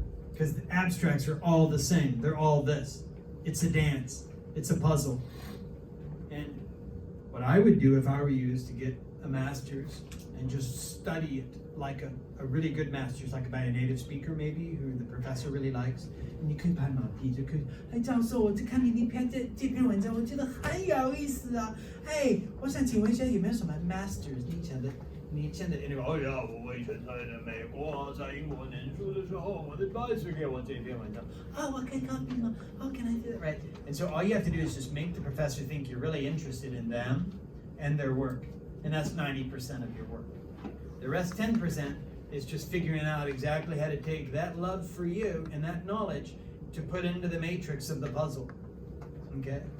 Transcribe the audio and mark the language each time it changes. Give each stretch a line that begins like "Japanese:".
English: Because the abstracts are all the same. They're all this. It's a dance. It's a puzzle. And what I would do if I were you is to get a master's and just study it like a really good master's, like by a native speaker maybe, who the professor really likes. And you can
Chinese: 拍马屁，就可以，哎，教授，我看你这篇文章，我觉得很有意思啊。哎，我想请问一下，有没有什么 masters？ 你现在那个，哦呀，我以前在美国，在英国念书的时候，我的 advisor 给我这篇文章。
English: Oh, what can I copy? How can I do that? Right. And so all you have to do is just make the professor think you're really interested in them and their work, and that's 90% of your work. The rest 10% is just figuring out exactly how to take that love for you and that knowledge to put into the matrix of the puzzle. Okay?